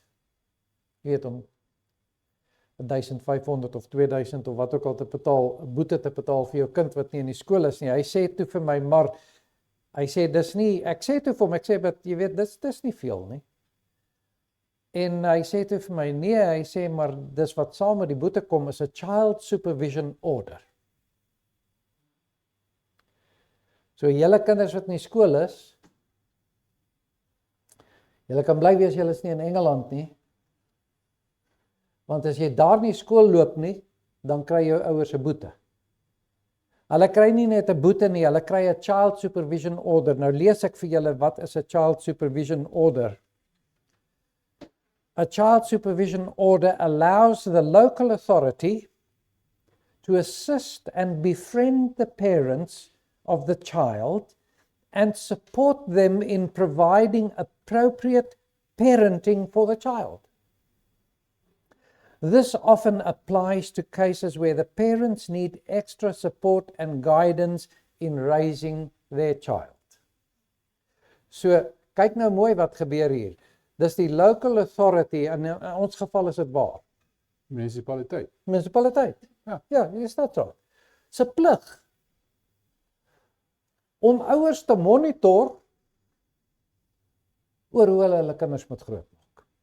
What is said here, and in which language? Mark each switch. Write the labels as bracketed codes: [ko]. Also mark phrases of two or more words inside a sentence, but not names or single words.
[af] Jy weet, om 1500 of 2000 of wat ook al te betaal, boete te betaal vir jou kind wat nie in die skool is nie. Hy sê toe vir my, maar hy sê dis nie, ek sê toe vir hom, ek sê, maar jy weet, dis nie veel nie. En hy sê toe vir my, nee, hy sê, maar dis wat saam met die boete kom is 'n [en] child supervision order. [af] So julle kinders wat in die skool is, julle kan bly wees julle is nie in Engeland nie. Want as jy daar nie skool loop nie, dan kry jou ouers 'n boete. Hulle kry nie net 'n boete nie, hulle kry 'n [en] child supervision order. [af] Nou lees ek vir julle wat is 'n [en] child supervision order. A child supervision order allows the local authority to assist and befriend the parents of the child and support them in providing appropriate parenting for the child. This often applies to cases where the parents need extra support and guidance in raising their child. [af] So, kyk nou mooi wat gebeur hier. Dis die [en] local authority, [af] en in ons geval is dit waar? Munisipaliteit. Munisipaliteit. Ja, is dit so. Se plig om ouers te monitor oor hoe hulle kinders moet grootmaak.